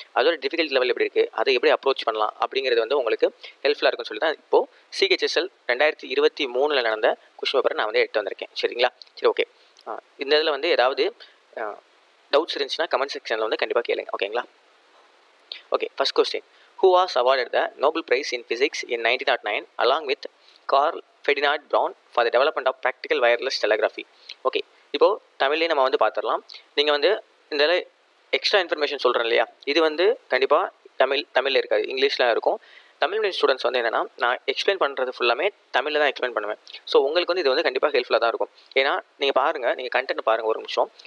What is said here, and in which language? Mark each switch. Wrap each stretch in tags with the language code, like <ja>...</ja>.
<ta>அதோட difficult level எப்படி இருக்குது, அதை எப்படி அப்ரோச் பண்ணலாம் அப்படிங்கிறது வந்து உங்களுக்கு ஹெல்ப்ஃபுல்லாக இருக்குன்னு சொல்லி தான் இப்போது சிஹெச்எஸ்எல் 2023 நடந்த கொஸ்டின் பேப்பரை நான் வந்து எடுத்து வந்திருக்கேன். சரிங்களா? சரி, ஓகே. இந்த இதில் வந்து ஏதாவது டவுட்ஸ் இருந்துச்சுன்னா கமெண்ட் செக்ஷனில் வந்து கண்டிப்பாக கேளுங்க. ஓகேங்களா? Okay, first question.</ta> <en>Who was awarded the Nobel Prize in Physics in 1909 along with Carl Ferdinand Braun for the development of practical wireless telegraphy?</en> <ta>Okay, இப்போது தமிழ்லேயே நம்ம வந்து பார்த்துடலாம். நீங்கள் வந்து இந்த எக்ஸ்ட்ரா இன்ஃபர்மேஷன் சொல்கிறேன் இல்லையா, இது வந்து கண்டிப்பாக தமிழில் இருக்காது, இங்கிலீஷில் இருக்கும். தமிழ் மீடியம் ஸ்டூடெண்ட்ஸ் வந்து என்னென்னா நான் எக்ஸ்பிளைன் பண்ணுறது ஃபுல்லாமே தமிழில் தான் எக்ஸ்பிளைன் பண்ணுவேன். ஸோ உங்களுக்கு வந்து இது வந்து கண்டிப்பாக ஹெல்ப்ஃபுல்லாக தான் இருக்கும். ஏன்னா நீங்கள் பாருங்கள், நீங்கள் கண்டென்ட் பாருங்கள் ஒரு நிமிஷம்.</ta>